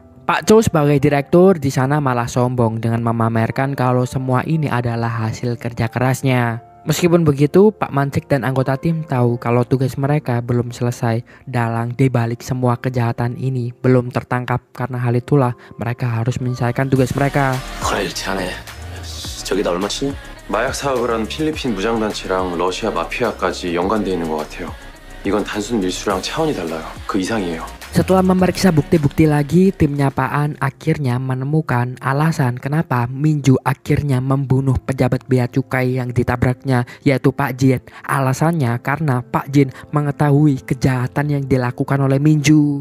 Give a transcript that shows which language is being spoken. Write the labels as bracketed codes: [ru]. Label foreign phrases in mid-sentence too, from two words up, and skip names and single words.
[id] Pak Cho sebagai direktur di sana malah sombong dengan memamerkan kalau semua ini adalah hasil kerja kerasnya. Meskipun begitu, Pak Mansik dan anggota tim tahu kalau tugas mereka belum selesai. Dalang di balik semua kejahatan ini belum tertangkap, karena hal itulah mereka harus menyelesaikan tugas mereka. [ko] 저기다 얼마 치냐? 마약 사업을 한 필리핀 무장단체랑 러시아 마피아까지 연관돼 있는 것 같아요. 이건 단순 밀수랑 차원이 달라요. 그 이상이에요. [id] Setelah memeriksa bukti-bukti lagi, timnya Pak An akhirnya menemukan alasan kenapa Minju akhirnya membunuh pejabat bea cukai yang ditabraknya, yaitu Pak Jin. Alasannya karena Pak Jin mengetahui kejahatan yang dilakukan oleh Minju.